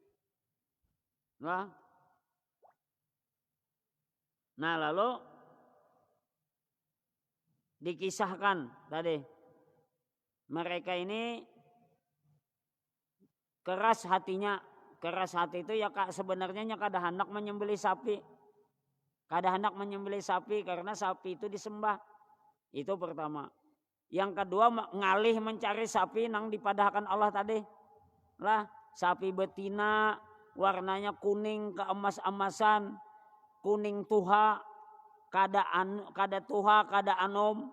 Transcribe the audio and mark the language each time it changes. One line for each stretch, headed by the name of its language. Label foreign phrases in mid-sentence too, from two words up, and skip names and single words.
Indonesian: Nah, lalu dikisahkan tadi mereka ini keras hatinya. Keras hati itu ya sebenarnya kada hendak menyembelih sapi. Kada hendak menyembelih sapi karena sapi itu disembah. Itu pertama.
Banjar: Yang kedua ngalih mencari sapi nang dipadahkan Allah tadi. Lah, sapi betina warnanya kuning keemas-emasan, kuning tuha, kada tuha, kada anom.